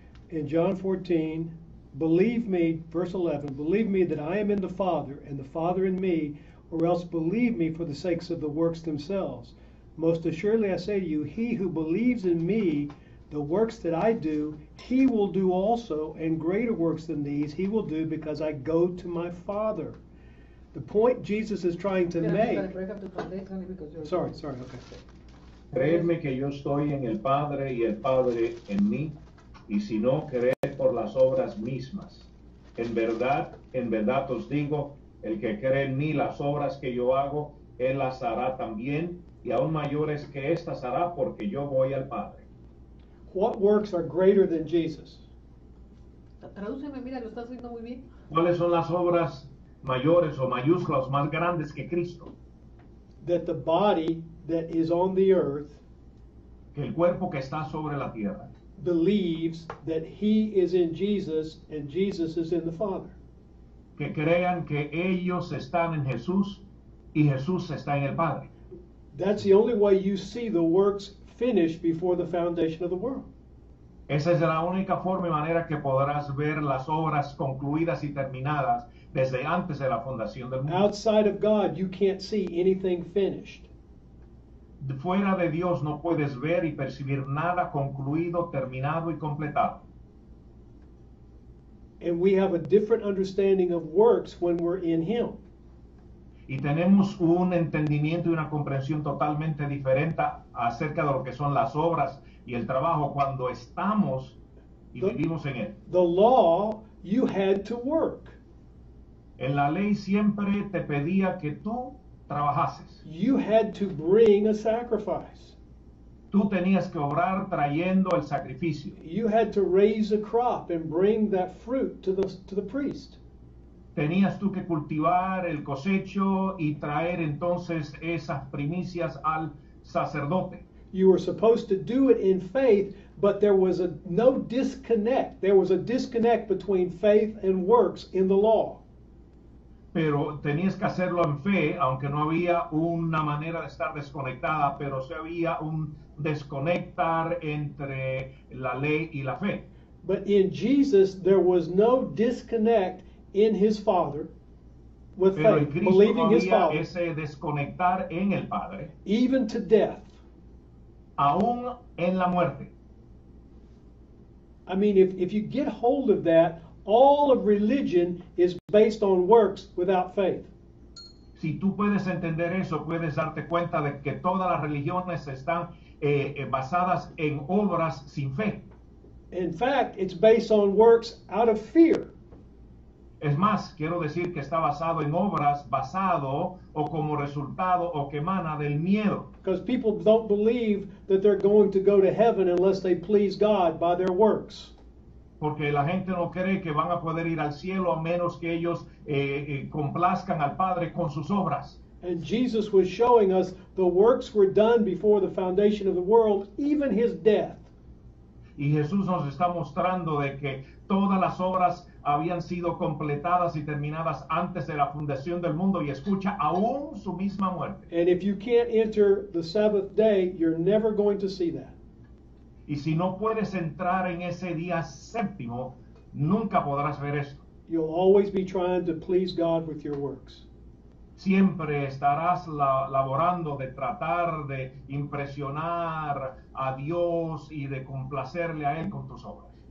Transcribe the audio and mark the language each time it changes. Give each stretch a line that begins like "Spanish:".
English: In John 14, believe me, verse 11, believe me that I am in the Father, and the Father in me, or else believe me for the sakes of the works themselves. Most assuredly I say to you, he who believes in me, the works that I do, he will do also, and greater works than these he will do, because I go to my Father. The point Jesus is trying to make. Sorry, okay.
Spanish: Creedme que yo estoy en el Padre y el Padre en mí, y si no, creed por las obras mismas. En verdad os digo, el que cree en mí, las obras que yo hago, él las hará también, y aún mayores que estas hará, porque yo voy al Padre.
English: What works are greater than Jesus?
Spanish: Tradúceme, mira, lo estás haciendo muy bien. ¿Cuáles son las obras mayores o mayúsculas más grandes que Cristo?
English: That the body that is on the earth
Spanish: Que el cuerpo que está sobre la tierra
English: believes that he is in Jesus and Jesus is in the Father.
Spanish: que crean que ellos están en Jesús y Jesús está en el Padre.
English: That's the only way you see the works finished before the foundation of the world.
Spanish: Esa es la única forma y manera que podrás ver las obras concluidas y terminadas desde antes de la fundación del mundo.
English: Outside of God, you can't see anything finished.
Spanish: Fuera de Dios no puedes ver y percibir nada concluido, terminado y completado.
English: And we have a different understanding of works when we're in Him.
Spanish: Y tenemos un entendimiento y una comprensión totalmente diferente acerca de lo que son las obras y el trabajo cuando estamos y vivimos en él.
English: The law, you had to work.
Spanish: En la ley siempre te pedía que tú trabajases.
English: You had to bring a sacrifice.
Spanish: Tú tenías que obrar trayendo el sacrificio.
English: You had to raise a crop and bring that fruit to the priest.
Spanish: tenías tú que cultivar el cosecho y traer entonces esas primicias al sacerdote.
English: You were supposed to do it in faith, but there was no disconnect. There was a disconnect between faith and works in the law.
Spanish: Pero tenías que hacerlo en fe, aunque no había una manera de estar desconectada, pero sí había un desconectar entre la ley y la fe.
English: But in Jesus, there was no disconnect in his Father with
Spanish: Pero en
English: faith,
Spanish: Cristo
English: believing
Spanish: no
English: his
Spanish: había
English: Father,
Spanish: ese desconectar en el Padre,
English: even to death.
Spanish: aún en la muerte.
English: I mean, if you get hold of that, all of religion is based on works without faith.
Spanish: Si tú puedes entender eso, puedes darte cuenta de que todas las religiones están basadas en obras sin fe.
English: In fact, it's based on works out of fear.
Spanish: Es más, quiero decir que está basado en obras, basado o como resultado o que emana del miedo.
English: Because people don't believe that they're going to go to heaven unless they please God by their works.
Spanish: Porque la gente no cree que van a poder ir al cielo a menos que ellos complazcan al Padre con sus obras.
English: And Jesus was showing us the works were done before the foundation of the world, even his death.
Spanish: Y Jesús nos está mostrando de que todas las obras habían sido completadas y terminadas antes de la fundación del mundo, y escucha, aún su misma muerte.
English: And if you can't enter the Sabbath day, you're never going to see that.
Spanish: Y si no puedes entrar en ese día séptimo, nunca podrás ver esto.
English: You'll always be trying to please God with your works.
Spanish: Siempre estarás laborando de tratar de impresionar a Dios y de complacerle a Él con tus obras.